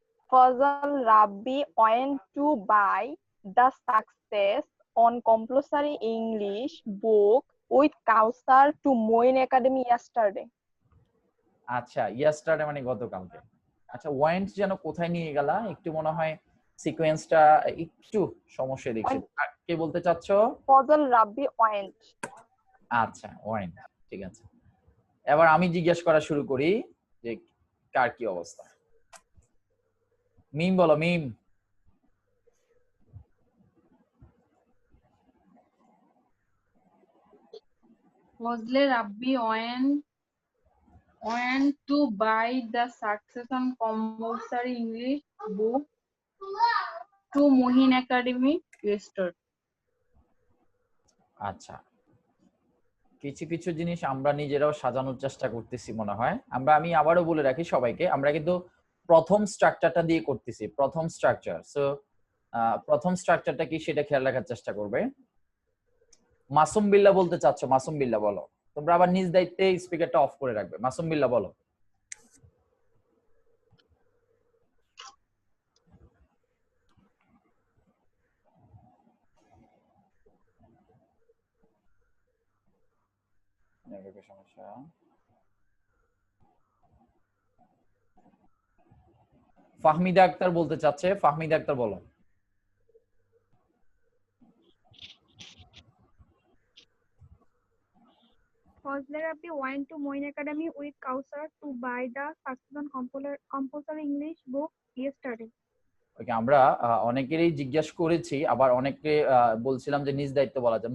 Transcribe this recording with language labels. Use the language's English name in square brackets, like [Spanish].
[English] Fazle Rabbi went to buy the Success on Compulsory English book with Kausar to Moin Academy yesterday. [Bangla] আচ্ছা, yesterday মানে গতকালকে। আচ্ছা, went যেন কোথায় নিয়ে গেলা, একটু মনে হয় সিকোয়েন্সটা একটু সমস্যা দেখছি। কে বলতে চাচ্ছ? [English] Fazal Rabbi went. [Bangla] আচ্ছা, ওয়েন্ট, ঠিক আছে। এবার আমি জিজ্ঞেস করা শুরু করি যে কার কি অবস্থা। মিম বলো, মিম। [English] Fazle Rabbi went to buy the Succession compulsory English book to Mohin Academy yesterday. [Bangla] আচ্ছা, কিছু কিছু জিনিস আমরা নিজেরাও সাজানোর চেষ্টা করতেছি মনে হয়। আমি আবারও বলে রাখি সবাইকে, আমরা কিন্তু প্রথম স্ট্রাকচারটা দিয়ে করতেছি, প্রথম স্ট্রাকচার। সো প্রথম স্ট্রাকচারটা কি সেটা খেয়াল রাখার চেষ্টা করবে। মাসুম বিল্লাহ বলতে চাচ্ছ, মাসুম বিল্লাহ বলো। তোমরা আবার নিজ দায়িত্বে স্পিকারটা অফ করে রাখবে। মাসুম বিল্লাহ বলো। সমস্যা। ফাহমিদা আক্তার বলতে চাচ্ছে, ফাহমিদা আক্তার বলো। [English] Fazle Rabbi went to Moin Academy with Kausar to buy the Succession compulsory English book yesterday. [Bangla] ওকে, আমরা অনেকেরই জিজ্ঞাসা করেছি, আবার অনেকে বলছিলাম যে নিজ দায়িত্ব বলা যায়।